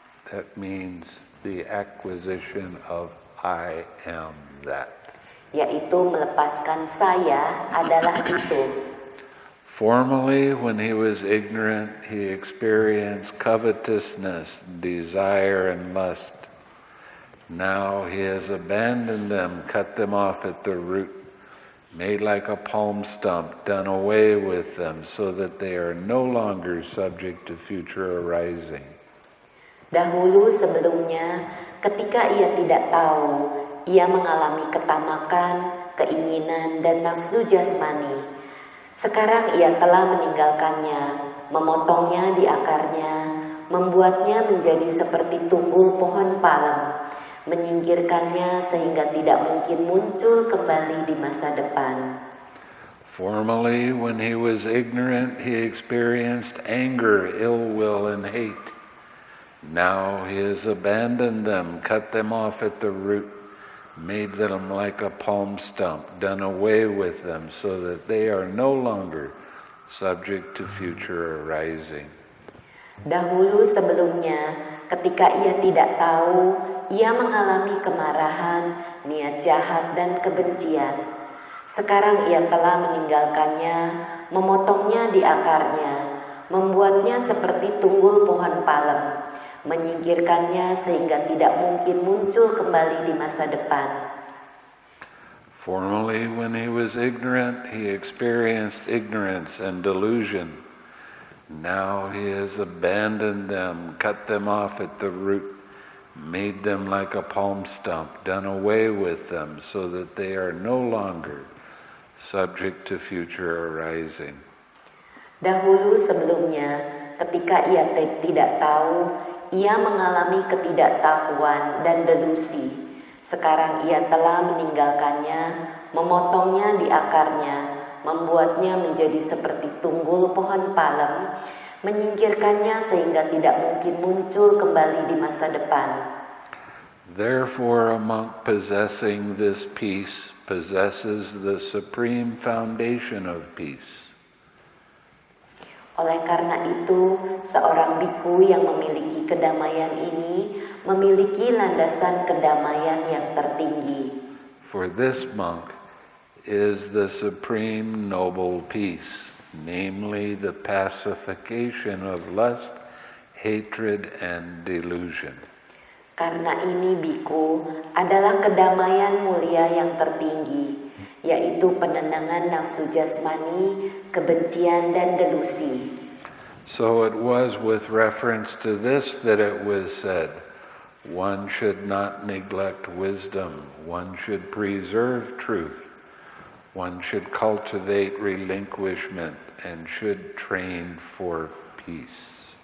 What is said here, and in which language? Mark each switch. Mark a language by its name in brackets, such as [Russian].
[English] That means the acquisition of I am that. [Indonesian] Yaitu melepaskan saya adalah itu. [English] Formerly, when he was ignorant, he experienced covetousness, desire, and lust. Now he has abandoned them, cut them off at the root, made like a palm stump, done away with them, so that they are no longer subject to future arising. [Indonesian] Dahulu sebelumnya, ketika ia tidak tahu, ia mengalami ketamakan, keinginan, dan nafsu jasmani. Sekarang ia telah meninggalkannya, memotongnya di akarnya, membuatnya menjadi seperti tunggul pohon palem, menyingkirkannya sehingga tidak mungkin muncul kembali di masa depan. [English] Formerly, when he was ignorant, he experienced anger, ill will, and hate. Now he has abandoned them, cut them off at the root, made them like a palm stump, done away with them so that they are no longer subject to future arising. [Indonesian] Dahulu sebelumnya, ketika ia tidak tahu, ia mengalami kemarahan, niat jahat, dan kebencian. Sekarang ia telah meninggalkannya, memotongnya di akarnya, membuatnya seperti tunggul pohon palem, menyingkirkannya sehingga tidak mungkin muncul kembali di masa depan. [English] Formerly, when he was ignorant, he experienced ignorance and delusion. Now he has abandoned them, cut them off at the root, made them like a palm stump, done away with them so that they are no longer subject to future arising. [Indonesian] Dahulu sebelumnya, ketika ia tidak tahu, ia mengalami ketidaktahuan dan delusi. Sekarang ia telah meninggalkannya, memotongnya di akarnya, membuatnya menjadi seperti tunggul pohon palem, menyingkirkannya sehingga tidak mungkin muncul kembali di masa depan. [English] Therefore, a monk possessing this peace possesses the supreme foundation of peace. [Indonesian] Oleh karena itu, seorang biku yang memiliki kedamaian ini memiliki landasan kedamaian yang tertinggi. [English] For this monk is the supreme noble peace, namely the pacification of lust, hatred, and delusion. [Indonesian] Karena ini biku adalah kedamaian mulia yang tertinggi, yaitu penenangan nafsu jasmani, kebencian dan delusi. [English] So it was with reference to this that it was said, one should not neglect wisdom, one should preserve truth, one should cultivate relinquishment, and should train for peace.